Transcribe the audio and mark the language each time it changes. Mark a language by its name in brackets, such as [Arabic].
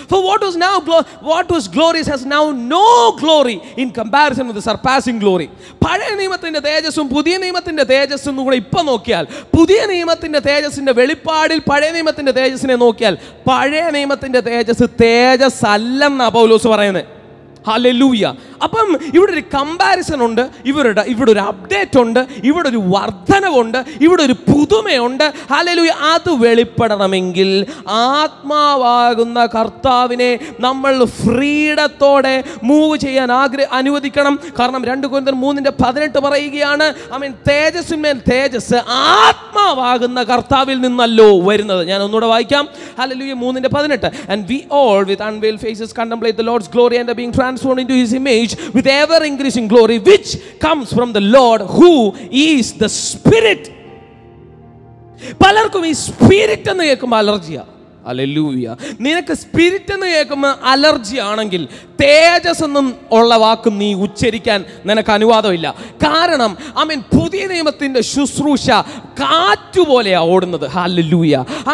[English] For what was glorious has now no glory in comparison with the surpassing glory. [Malayalam] പഴയ നിയമത്തിന്റെ തേജസ്സും പുതിയ നിയമത്തിന്റെ തേജസ്സും കൂടെ ഇപ്പൊ നോക്കിയാൽ, പുതിയ നിയമത്തിന്റെ തേജസ്സിന്റെ വെളിപ്പാടിൽ പഴയ നിയമത്തിന്റെ തേജസ്സിനെ നോക്കിയാൽ, പഴയ നിയമത്തിന്റെ തേജസ് അല്ലെന്നാ പൗലോസ് പറയുന്നത്. ഹല്ലേലൂയ. അപ്പം ഇവിടെ ഒരു കമ്പാരിസൺ ഉണ്ട്, ഇവിടെ ഒരു അപ്ഡേറ്റ് ഉണ്ട്, ഇവിടെ ഒരു വർധനവുണ്ട്, ഇവിടെ ഒരു പുതുമയുണ്ട്. ഹല്ലേലൂയ. അത് വെളിപ്പെടണമെങ്കിൽ ആത്മാവാകുന്ന കർത്താവിനെ നമ്മൾ ഫ്രീഡത്തോടെ മൂവ് ചെയ്യാൻ അനുവദിക്കണം. കാരണം 2 കൊരിന്ത്യർ 3:18 പറയുകയാണ്, തേജസ്സിന്മേൽ തേജസ് ആത്മാവാകുന്ന കർത്താവിൽ നിന്നല്ലോ വരുന്നത്. ഞാൻ ഒന്നുകൂടെ വായിക്കാം. Hallelujah. 3:18. [English] And we all with unveiled faces contemplate the Lord's glory and are being transformed into his image with ever increasing glory which comes from the Lord who is the Spirit. [Malayalam] പലർക്കും ഈ spirit എന്ന് കേൾക്കുമ്പോൾ അലർജിയാ. Hallelujah. നിനക്ക് spirit എന്ന് കേൾക്കുമ്പോൾ allergy ആണെങ്കിൽ തേജസ് എന്നും ഉള്ള വാക്കും നീ ഉച്ചരിക്കാൻ നിനക്ക് അനുവാദമില്ല. കാരണം പുതിയ നിയമത്തിന്റെ ശുശ്രൂഷ കാറ്റുപോലെയാ ഓടുന്നത്. ഹല്ലേലൂയ.